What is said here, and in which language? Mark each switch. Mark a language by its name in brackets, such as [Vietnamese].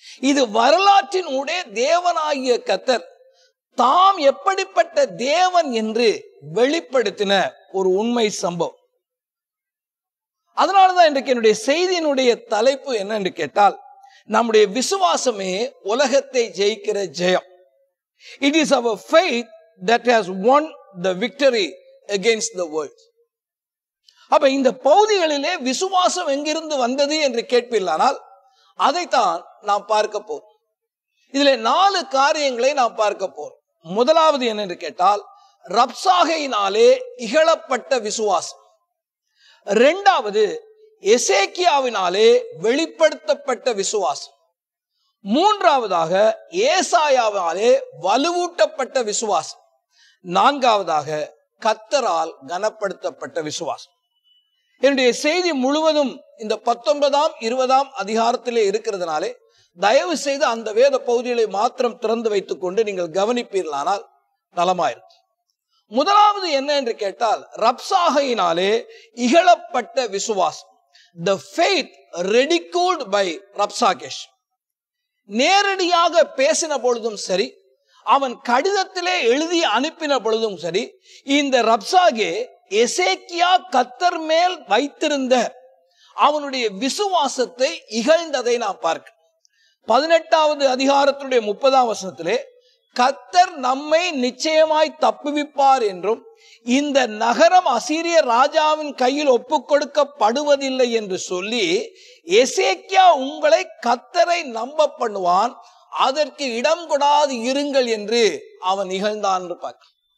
[Tamil] இது வரலாற்றின் ஊடே தேவனாகிய கர்த்தர் தாம் எப்படிப்பட்ட தேவன் என்று வெளிப்படுத்தின ஒரு உண்மை சம்பவம். அதனாலதான் இன்றைக்கு என்னுடைய செய்தியினுடைய தலைப்பு என்ன என்று கேட்டால், நம்முடைய விசுவாசமே உலகத்தை ஜெயிக்கிற ஜெயம். [English] It is our faith that has won the victory against the world. [Tamil] அப்ப இந்த பகுதிகளிலே விசுவாசம் எங்கிருந்து வந்தது என்று கேட்பீர்களானால் அதைத்தான் நாம் பார்க்க போறோம். இதுல 4 காரியங்களை நாம் பார்க்க போறோம். முதலாவது என்ன என்று கேட்டால், ரப்சாகையினாலே இகழப்பட்ட விசுவாசம். 2வது, எசேக்கியாவினாலே வெளிப்படுத்தப்பட்ட விசுவாசம். 3வதாக, ஏசாயாவாலே வலுவூட்டப்பட்ட விசுவாசம். 4வதாக, கர்த்தரால் கனப்படுத்தப்பட்ட விசுவாசம். என்னுடைய செய்தி முழுவதும் இந்த 19ஆம் 20ஆம் அதிகாரத்திலே இருக்கிறதுனாலே தயவு செய்து அந்த வேத பகுதிகளை மாத்திரம் திறந்து வைத்துக் கொண்டு நீங்கள் கவனிப்பீர்களானால் நலமாயிருக்கும். முதலாவது என்ன என்று கேட்டால், ரப்சாகையினாலே இகழப்பட்ட விசுவாசம். [English] The faith ridiculed by Rabshakeh. [Tamil] நேரடியாக பேசின பொழுதும் சரி, அவன் கடிதத்திலே எழுதி அனுப்பின பொழுதும் சரி, இந்த ரப்சாகே எசேக்கியா கர்த்தர் மேல் வைத்திருந்த அவனுடைய விசுவாசத்தை இகழ்ந்ததை நாம் பார்க்கிறோம். 18வது அதிகாரத்துடைய 30ஆம் வசனத்திலே கர்த்தர் நம்மை நிச்சயமாய் தப்புவிப்பார் என்றும் இந்த நகரம் அசீரிய ராஜாவின் கையில் ஒப்புக் கொடுக்கப்படுவதில்லை என்று சொல்லி, எசேக்கியா உங்களை கர்த்தரை நம்ப பண்ணுவான், அதற்கு இடம் கொடாது இருங்கள் என்று அவன் இகழ்ந்தான் என்று பார்க்க.